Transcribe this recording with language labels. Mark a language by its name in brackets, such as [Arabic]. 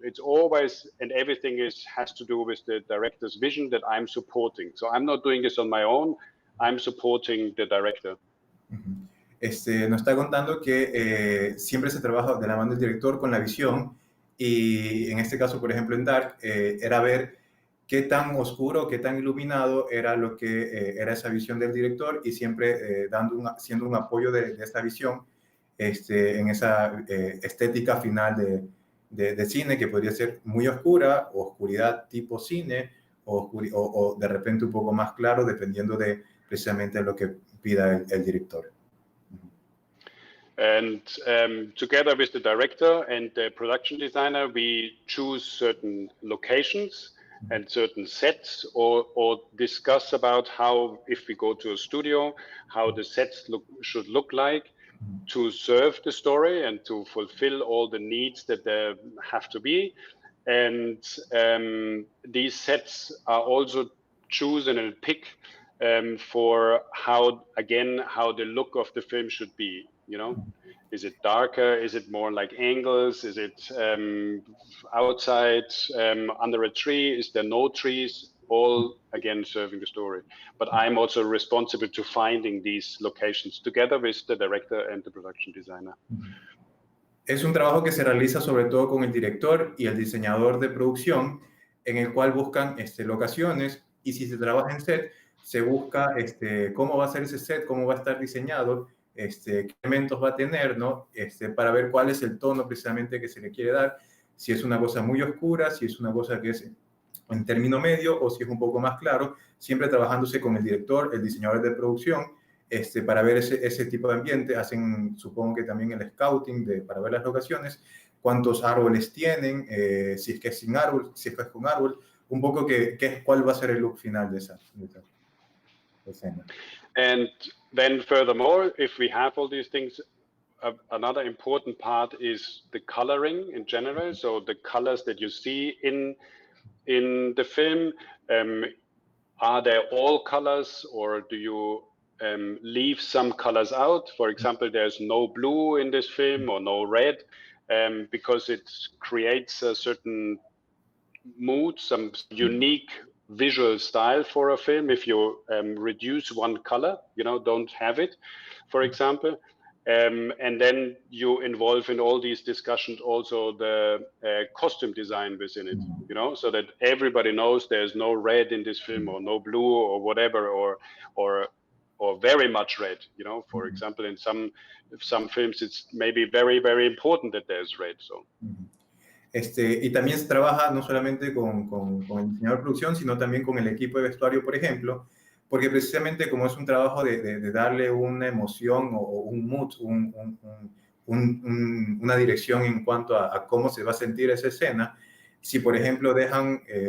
[English] It's always, and everything has to do with the director's vision that I'm supporting. So I'm not doing this on my own. I'm supporting the director. [Spanish] Nos está contando que siempre se trabaja de la mano del director con la visión, y en este caso, por ejemplo, en Dark, era ver qué tan oscuro, qué tan iluminado era lo que era esa visión del director, y siempre siendo un apoyo de esta visión en esa estética final de cine, que podría ser muy oscura, o oscuridad tipo cine, o de repente un poco más claro, dependiendo de precisamente lo que pida el director. [English] And together with the director and the production designer, we choose certain locations and certain sets, or discuss about how, if we go to a studio, how the sets should look like to serve the story and to fulfill all the needs that there have to be. And these sets are also chosen and picked for how the look of the film should be. You know, is it darker? Is it more like angles? Is it outside under a tree? Is there no trees? All again serving the story. But I'm also responsible to finding these locations together with the director and the production designer. [Spanish] Es un trabajo que se realiza sobre todo con el director y el diseñador de producción, en el cual buscan locaciones, y si se trabaja en set, se busca cómo va a ser ese set, cómo va a estar diseñado, qué elementos va a tener, ¿no? Para ver cuál es el tono precisamente que se le quiere dar, si es una cosa muy oscura, si es una cosa que es en término medio, o si es un poco más claro, siempre trabajándose con el director, el diseñador de producción, para ver ese tipo de ambiente. Hacen, supongo que también el scouting para ver las locaciones, cuántos árboles tienen, si es que es sin árbol, si es que es con árbol, un poco cuál va a ser el look final de esa escena. [English] And then furthermore, if we have all these things, another important part is the coloring in general. So the colors that you see in the film, are there all colors, or do you leave some colors out? For example, there's no blue in this film or no red, because it creates a certain mood, some unique visual style for a film. If you reduce one color, don't have it, for example, and then you involve in all these discussions also the costume design within it, so that everybody knows there's no red in this film, or no blue, or whatever, or very much red. For example, in some films, it's maybe very, very important that there's red. So. [Spanish] Y también se trabaja no solamente con el diseñador de producción, sino también con el equipo de vestuario, por ejemplo, porque precisamente como es un trabajo de darle una emoción o un mood, una dirección en cuanto a cómo se va a sentir esa escena, si por ejemplo dejan